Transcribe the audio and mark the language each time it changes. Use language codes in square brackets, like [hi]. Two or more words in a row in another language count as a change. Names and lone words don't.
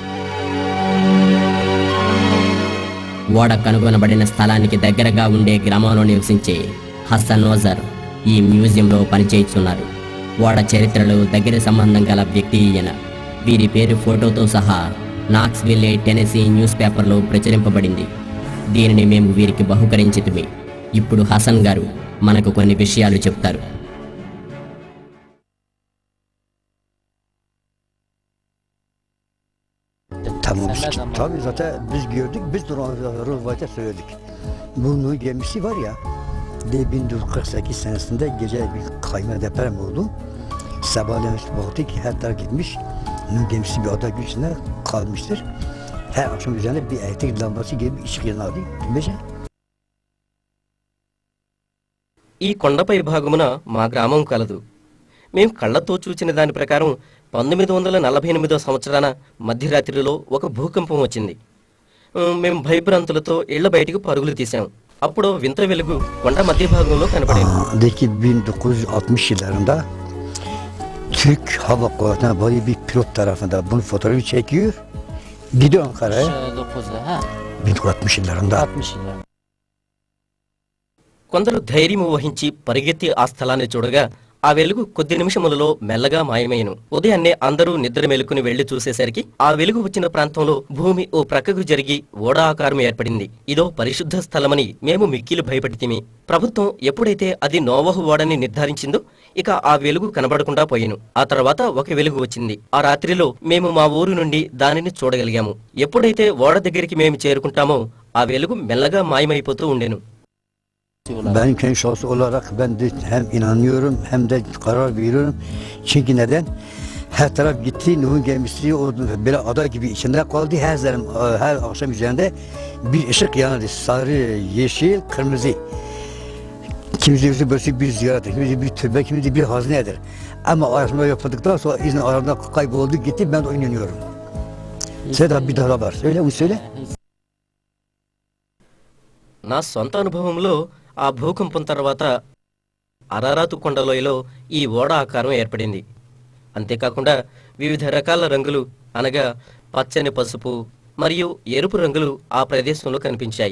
[te] ఓడ కనుగొనబడిన స్థలానికి దగ్గరగా ఉండే గ్రామంలో నివసించే హసన్ నోజర్ ఈ మ్యూజియంలో పనిచేస్తున్నారు. ఓడ చరిత్రలో దగ్గర సంబంధం గల వ్యక్తి ఈయన. వీరి పేరు ఫోటోతో సహా నాక్స్విల్లే, టెనెసీ న్యూస్ పేపర్లో ప్రచురింపబడింది. దీనిని మేము వీరికి బహుకరించితిమి. ఇప్పుడు హసన్ గారు మనకు కొన్ని విషయాలు చెప్తారు. [tr] Tamam, tabii zaten biz gördük, biz de Rozvayt'a söyledik. Bunun gemisi var ya, 1948 senesinde gece bir kayma deprem oldu. Sabahleyin baktık ki her taraf gitmiş, bunun gemisi bir ada güçüne kalmıştır. Her akşam üzerine bir elektrik lambası gibi bir ışık yanardı. Bilmece. [te] ఈ కొండపై భాగమున మా గ్రామం కలదు. మేం కళ్ళతో చూచిన దాని ప్రకారం 1948 సంవత్సరాన మధ్యరాత్రిలో ఒక భూకంపం వచ్చింది. మేము భయభ్రాంతులతో ఇళ్ల బయటికి పరుగులు తీశాం. అప్పుడు వింత వెలుగు కొండ మధ్య భాగంలో కనపడింది. [tr] 1960 yıllarında Türk Hava Kuvvetleri'ne böyle bir pilot tarafında bunun fotoğrafı çekiyor. Gidiyor Ankara'ya. 1960 yıllarında. [te] కొందరు ధైర్యం వహించి పరిగెత్తి ఆ స్థలాన్ని చూడగా ఆ వెలుగు కొద్ది నిమిషములలో మెల్లగా మాయమయ్యను. ఉదయాన్నే అందరూ నిద్ర మేలుకుని వెళ్లి చూసేసరికి ఆ వెలుగు వచ్చిన ప్రాంతంలో భూమి ఓ ప్రక్కకు జరిగి ఓడ ఆకారం ఏర్పడింది. ఇదో పరిశుద్ధ స్థలమని మేము మిక్కిలి భయపడితిమి. ప్రభుత్వం ఎప్పుడైతే అది నోవహు ఓడని నిర్ధారించిందో ఇక ఆ వెలుగు కనబడకుండా పోయెను. ఆ తర్వాత ఒక వెలుగు వచ్చింది. ఆ రాత్రిలో మేము మా ఊరు నుండి దానిని చూడగలిగాము. ఎప్పుడైతే ఓడ దగ్గరికి మేము చేరుకుంటామో ఆ వెలుగు మెల్లగా మాయమైపోతూ ఉండెను. [tr] Ben kendi şahsı olarak ben de hem inanıyorum hem de karar veriyorum. Çünkü neden? Her taraf gitti, Nuh'un gemisi o böyle ada gibi içinde kaldı. Her akşam üzerinde bir ışık yanardı. Sarı, yeşil, kırmızı. Kimisi böyle bir ziyaret, kimisi bir türbe, kimisi bir hazinedir. Ama araştırma yapıldıktan sonra izin arasında kayboldu gitti, ben de inanıyorum. Seda bir daha var. Söyle, onu söyle. [te] నా సొంత అనుభవంలో ఆ భూకంపం తర్వాత అరారాతు కొండలోయలో ఈ ఓడ ఆకారం ఏర్పడింది. అంతేకాకుండా వివిధ రకాల రంగులు అనగా పచ్చని, పసుపు మరియు ఎరుపు రంగులు ఆ ప్రదేశంలో కనిపించాయి.